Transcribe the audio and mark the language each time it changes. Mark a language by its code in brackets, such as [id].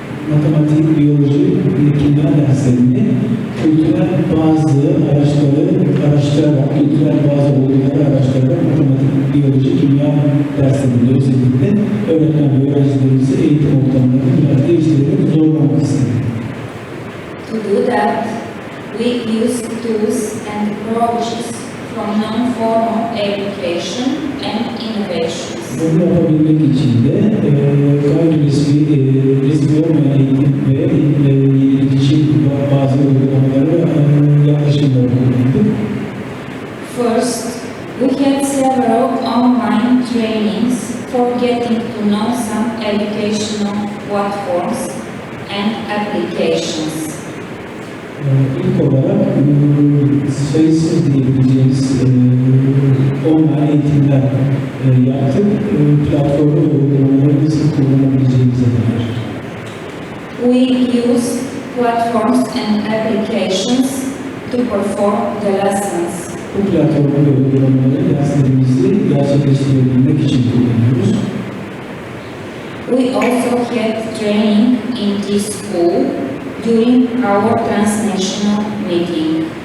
[tr] Matematik, biyoloji, kimya derslerini kültürel bazı araçları araştırarak, kültürel bazı olguları araştırarak matematik, biyoloji, kimya derslerinde özellikle öğretmen ve öğrencilerimizi eğitim ortamlarını biraz değiştirerek zorlamak istedik. [en] To do that, we use tools and approaches from non-formal education and innovations. [tr] Bunu yapabilmek için de gayri resmi olmayan eğitim ve yenilikçi bazı uygulamaları yaklaşımları kullandık. [en] First, we had several online trainings for getting to know some educational platforms and applications. [tr] İlk olarak sayısız diyebileceğimiz online eğitimler yaptık. Platformu ve uygulamaları nasıl kullanabileceğimize dair. [en] We use platforms and applications to perform the lessons. [tr] Bu platformu ve uygulamaları derslerimizi gerçekleştirebilmek için kullanıyoruz. [en] We also had training in this school during our transnational meeting.